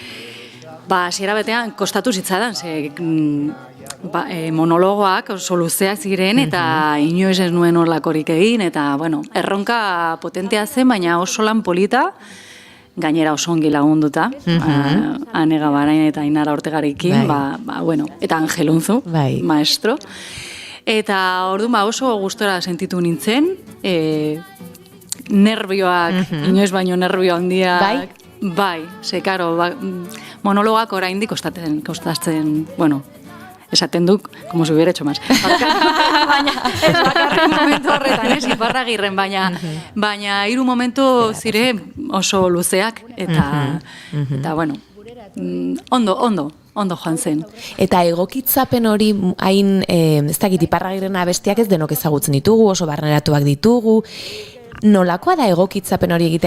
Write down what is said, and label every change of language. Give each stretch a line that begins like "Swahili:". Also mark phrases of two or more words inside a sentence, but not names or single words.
Basque: Orduan, hasiera batean kostatu zitzadan, ze monologoak oso luzeak ziren eta inoiz ez nuen horlakorik egin, eta, bueno, erronka potentea zen, baina oso lan polita, gainera oso ongi lagunduta, Ane Gabarain eta Ainara Ortegarekin, bueno, eta Angel Unzu, maestro. Eta orduan oso gustora sentitu nintzen, nervioak, inoiz baino nervio handiak. Bai, ze, karo, monologak oraindik kostatzen, bueno, esaten duk,
Spanish: como si hubiera hecho más.
Basque: Baina, ez bakarrik momentu horretan, Iparragirren, baina hiru momentu zire oso luzeak, eta bueno, ondo joan zen. Eta egokitzapen hori hain, ez dakit, Iparragirren abestiak ez denok ezagutzen ditugu, oso barneratuak ditugu, nolakoa da egokitzapen hori egitea?